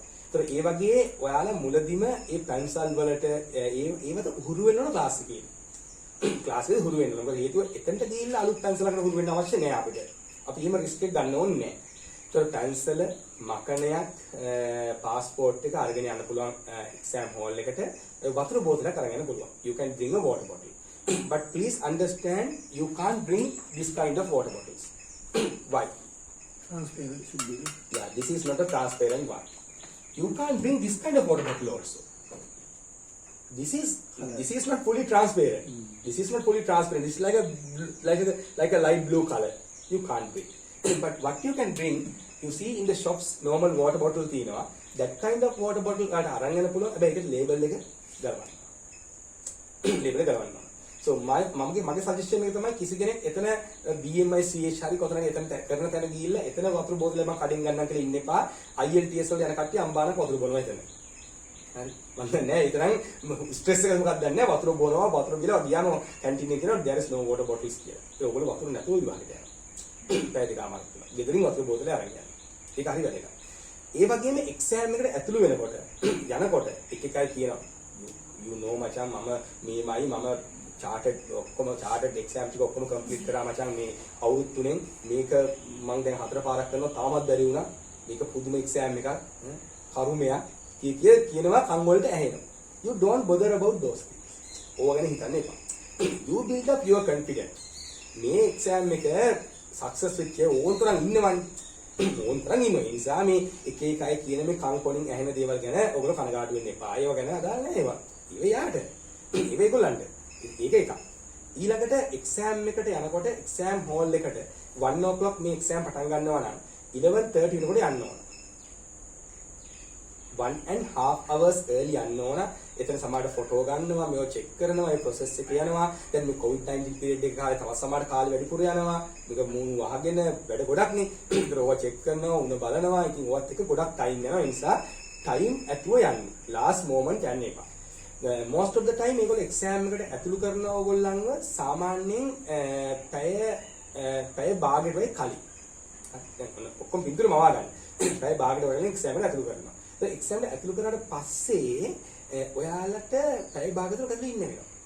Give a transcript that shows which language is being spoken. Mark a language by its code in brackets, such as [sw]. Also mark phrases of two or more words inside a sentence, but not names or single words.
[si] ඒතර ඒ වගේ ඔයාලා මුලදිම මේ pencil වලට ඒවට හුරු වෙන්න ඕන ක්ලාස් එකේ. ක්ලාස් එකේ හුරු වෙන්න ඕන. මොකද හේතුව එතනට ගිහිල්ලා අලුත් pencilකට හුරු වෙන්න අවශ්‍ය නැහැ අපිට. අපි එහෙම risk එක ගන්න ඕනේ නැහැ. [en] So pencil [si] මකනයක් passport එක අරගෙන යන්න පුළුවන් [en] exam hall [si] එකට වතුර බෝතලයක් අරගෙන යන්න පුළුවන්. [en] You can bring a water bottle. But please understand you can't bring this kind of water bottles. Why? Transparent should be. Yeah, this is not a transparent one. You can't bring this kind of water bottle also. This is not fully transparent. This is not fully transparent. It's like a light blue color. You can't bring. But what you can bring, you see in the shops normal water bottle තියෙනවා. That kind of water bottle [si] කාට අරන් යන්න පුළුවන්. හැබැයි ඒකට label එක ගලවන්න. label එක ගලවන්න. [en] So so [si] මගේ සජෙෂන් එක තමයි කිසි කෙනෙක් එතන BMI CH හරි කොතනක එතන කරන තැන ගිහිල්ලා එතන වතුර බෝතලයක් මම කඩෙන් ගන්නම් කියලා ඉන්න එපා. IELTS වල යන කට්ටිය අම්බානක වතුර බොනවා එතන. හරි මම නෑ ඒතරම් ස්ට්‍රෙස් එක මොකක්ද දන්නේ නැහැ. වතුර බොනවා වතුර බිලා ගියාම කැන්ටින් එකේ කියනවා [en] there is no water bottles [si] කියලා. ඒ ඔයගොල්ලෝ වතුර නැතුව විවාහකට යනවා. පැය දෙකමාරක් තුන. ගෙදරින් වතුර බෝතලයක් අරන් යනවා. ඒක හරි වැඩ එකක්. ඒ වගේම එක්සෑම් එකට ඇතුළු වෙනකොට යනකොට එක එකයි කියනවා [en] you know [si] මචං මම chartered ඔක්කොම [en] chartered exam [si] ටික ඔක්කොම complete කරා මචං මේ අවුරුදු 3න් මේක මම දැන් 4 පාරක් කරනවා තාමත් බැරි වුණා මේක පුදුම exam එකක් කරුමයක් කියනවා කන් වලට ඇහෙනවා [en] you don't bother about those things [si] ඕවා ගැන හිතන්න එපා [en] you build up your confidence [si] මේ exam එක success වෙච්ච ඕනතරම් ඉන්නවනේ ඕනතරම් ඉන්නවා ඒ නිසා මේ එක එකයි කියන මේ කන් පොලින් ඇහෙන දේවල් ගැන ඔයගොල්ලෝ කනගාටු වෙන්න එපා ඒව ගැන අදාළ නැහැ ඒවා යාට ඒගොල්ලන්ට ඒක එකක් ඊළඟට එක්සෑම් එකට යනකොට [en] exam hall [si] එකට 1 o'clock මේ එක්සෑම් පටන් ගන්නවා නම් 11:30 වෙනකොට යන්න ඕන [en] 1.5 hours early [si] යන්න ඕන එතන සමහරට ෆොටෝ ගන්නවා මේව චෙක් කරනවා ඒ process එක යනවා දැන් මේ COVID-19 period එක කාලේ තවත් සමහරට කාලේ වැඩිපුර යනවා මේක මූණු වහගෙන වැඩ ගොඩක් නේ ඒතර ඕවා චෙක් කරනවා උණ බලනවා ඉතින් ඕවත් එක ගොඩක් ටයිම් යනවා ඒ නිසා ටයිම් ඇතුව යන්නේ [en] last moment [si] යන්න එපා [en] most of the time [si] මේගොල්ලෝ exam එකට ඇතුළු කරන ඕගොල්ලන්ව සාමාන්‍යයෙන් පැය භාගයට වෙයි කලින්. දැන් ඔක්කොම පිටුර මවා ගන්න. පැය භාගයට වගේ exam එකට ඇතුළු කරනවා. ඒ exam එකට ඇතුළු කරාට පස්සේ ඔයාලට පැය භාගයකට ඇතුළු ඉන්න වෙනවා.